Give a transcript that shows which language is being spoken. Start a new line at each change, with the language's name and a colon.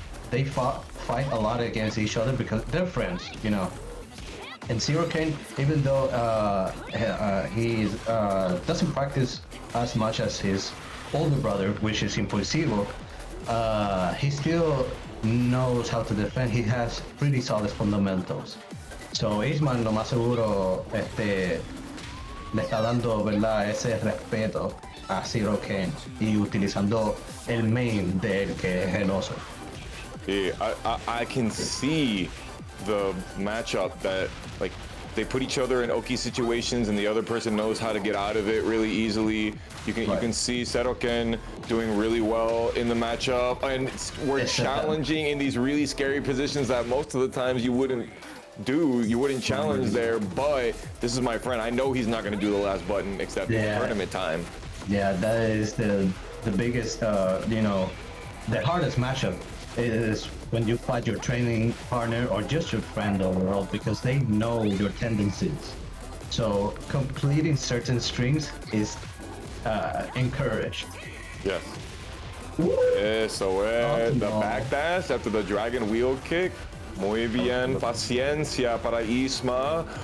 English: They fight a lot against each other because they're friends, you know. And Zero Ken, even though he doesn't practice as much as his older brother, which is Impulsivo, he still knows how to defend. He has pretty solid fundamentals.
Spanish: So Eastman lo más seguro le está dando, ¿verdad?, ese respeto a Zero Ken y utilizando el main de él, que es el oso.
English: Yeah, I can see the matchup that, like, they put each other in Oki situations and the other person knows how to get out of it really easily. You can see Seroken doing really well in the matchup, and we're challenging in these really scary positions that most of the times you wouldn't challenge there. But this is my friend. I know he's not going to do the last button except in tournament time. Yeah, that is the biggest, the hardest matchup is when you fight your training partner or just your friend overall, because they know your tendencies. So completing certain strings is encouraged. Yes.
Spanish: Eso es.
English: The no. backdash after the dragon wheel kick.
Spanish: Muy bien, paciencia para Isma.